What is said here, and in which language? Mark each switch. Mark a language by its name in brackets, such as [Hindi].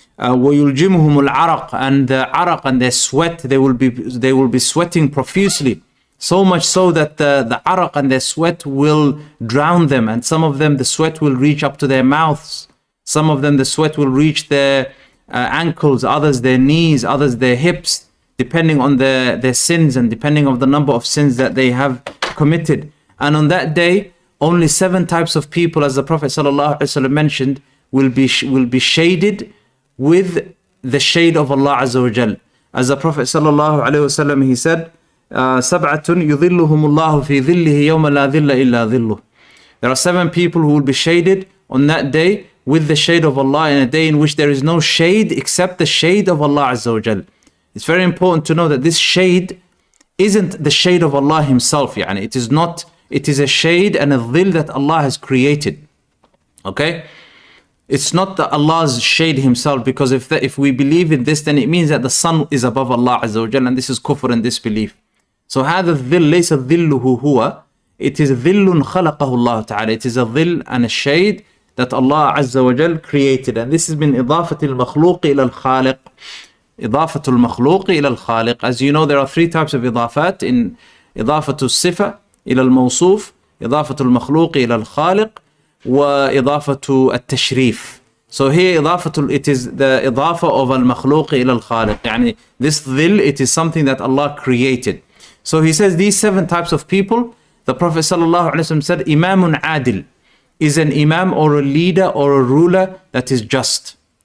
[Arabic] وَيُلْجِمُهُمُ الْعَرَقِ, [English] and the araq and their sweat, they will be sweating profusely, so much so that the araq and their sweat will drown them, and some of them the sweat will reach up to their mouths, some of them the sweat will reach their ankles, others their knees, others their hips, depending on their sins and depending on the number of sins that they have committed. And on that day, only 7 types of people, as the Prophet ﷺ mentioned, will be shaded with the shade of Allah Azza wa Jal. As the Prophet ﷺ, he said, [Arabic] سَبْعَةٌ يُظِلُّهُمُ اللَّهُ فِي ظِلِّهِ يَوْمَ لَا ظِلَّ إِلَّا ظِلُّهُ. [English] There are 7 people who will be shaded on that day with the shade of Allah, in a day in which there is no shade except the shade of Allah Azza wa Jal. It's very important to know that this shade isn't the shade of Allah Himself. [Arabic] يعني. [English] It is a shade and a dhil that Allah has created. Okay? It's not Allah's shade Himself, because if we believe in this, then it means that the sun is above Allah Azza wa Jal, and this is kufr and disbelief. So [Arabic] هذا الظل ليس ظله هو. [English] It is [Arabic] ظل خلقه الله تعالى. [English] It is a dhil and a shade that Allah Azza wa Jal created. And this is [Arabic] من إضافة المخلوق إلى الخالق. إضافة المخلوق إلى الخالق. [English] As you know, there are 3 types of إضافات. In [Arabic] إضافة الصفة إلى الموصوف, إضافة المخلوق إلى الخالق, وإضافة التشريف. [English] So here it is the إضافة of [Arabic] المخلوق إلى الخالق. يعني [English] this dhil, it is something that Allah created. So he says these 7 types of people, the Prophet ﷺ said, [Arabic] Imamun Adil [English] is an imam or a leader or a ruler that is just.